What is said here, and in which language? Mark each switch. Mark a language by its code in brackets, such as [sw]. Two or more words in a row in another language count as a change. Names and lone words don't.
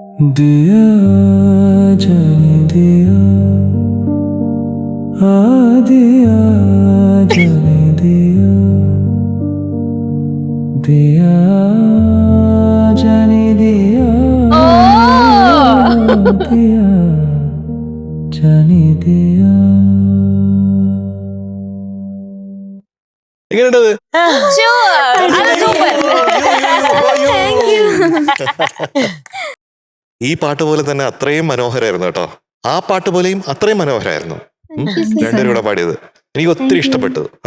[hi] दिया जाने दिया दिया जाने दिया दिया जाने दिया दिया जाने दिया. [ml] എങ്ങനെയുണ്ടത്? ഈ പാട്ട് പോലെ തന്നെ അത്രയും മനോഹരമായിരുന്നു കേട്ടോ. ആ പാട്ട് പോലെയും അത്രയും മനോഹരമായിരുന്നു. രണ്ടുപേരും കൂടെ പാടിയത് എനിക്ക് ഒത്തിരി ഇഷ്ടപ്പെട്ടു.